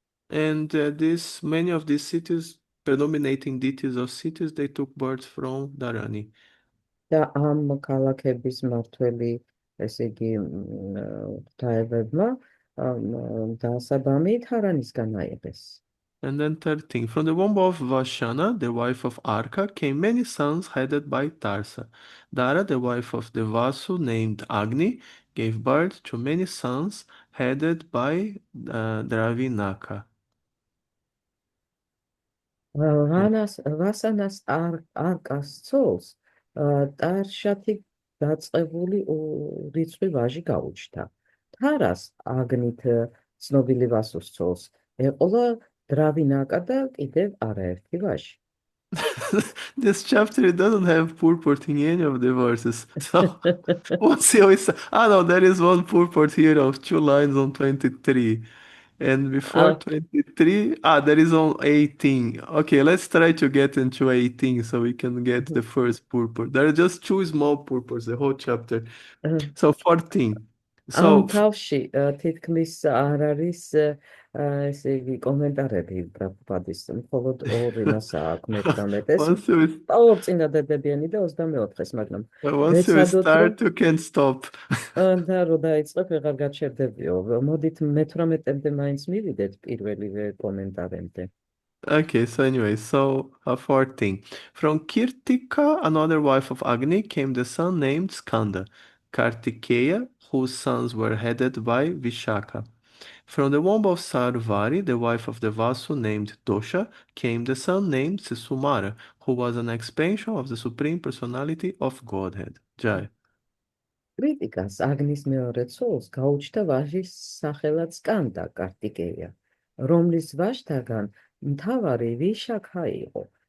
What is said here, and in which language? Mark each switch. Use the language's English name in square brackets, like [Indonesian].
[English] And many of these cities, predominating deities of cities, they took birth from Dharani. [Georgian] და ამ ქალაქების მმართველი, ესე იგი, ღვთაებებმა დასაბამი დჰარანისგან აიღეს. [English] And then 13. From the womb of Vashana, the wife of Arka, came many sons headed by Tarsa. Dara, the wife of the Vasu named Agni, gave birth to many sons headed by Dravinaka. [Georgian] ვასანას არკას ცოლს ტარშათი დაწყებული რიცხვი ვაჟი გაუჩნდა. თარას აგნით ცნობილი ვასუს ცოლს ეყოლა დრავინაკა და კიდევ არაერთი ვაჟი. [English] This chapter doesn't have purport in any of the verses. So what's always no, there is one purport here of 2 lines on 23. And before 23, there is on 18. Okay, let's try to get into 18 so we can get the first purport. There are just 2 small purports, the whole chapter. So 14. [Georgian] ამ თავში თითქმის არ არის ესე იგი კომენტარები პრაბჰუპადის, მხოლოდ 2 მასაა აქ მე-18-ეს. ორ წინადადებიანი და 24-ეს, მაგრამ [English] once you start, you can't stop. [Georgian] და რო დაიწყებ, ვეღარ გაჩერდებიო. მოდით მე-18-ემდე მაინც მივიდეთ პირველივე კომენტარემდე. [English] Okay, so anyway, 14. From Kirtika, another wife of Agni, came the son named Skanda, Kartikeya, whose sons were headed by Vishaka. From the womb of Sarvari, the wife of the Vasu named Dosha, came the son named Sisumara, who was an expansion of the Supreme Personality of Godhead. Jai. [Georgian] კრიტიკას აგნის მეორე ცოლს გაუჩნდა ვაჟის სახელად სკანდა, კარტიკეია, რომლის ვაჟთაგან მთავარი ვიშაქა იყო.